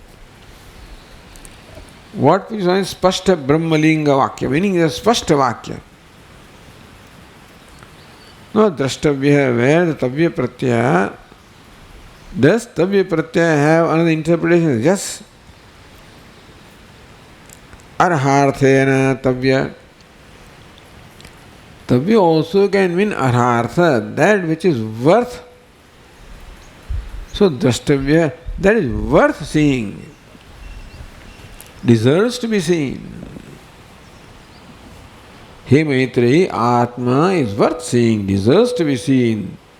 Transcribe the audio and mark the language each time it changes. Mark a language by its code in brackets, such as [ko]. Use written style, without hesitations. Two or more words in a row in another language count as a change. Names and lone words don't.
[en] What we say is [sa] spashta brahmalinga vakya, [en] meaning is a [sa] spashta vakya. [en] No drashtavya, where the [sa] tavya pratyaya, [en] does [sa] tavya pratyaya [en] have another interpretation? Yes. [sa] Arharthena tavya. [en] Tavya also can mean arhartha, that which is worth. So drashtavya, that is worth seeing, deserves to be seen. Hey Maitreyi, Atma is worth seeing, deserves to be seen.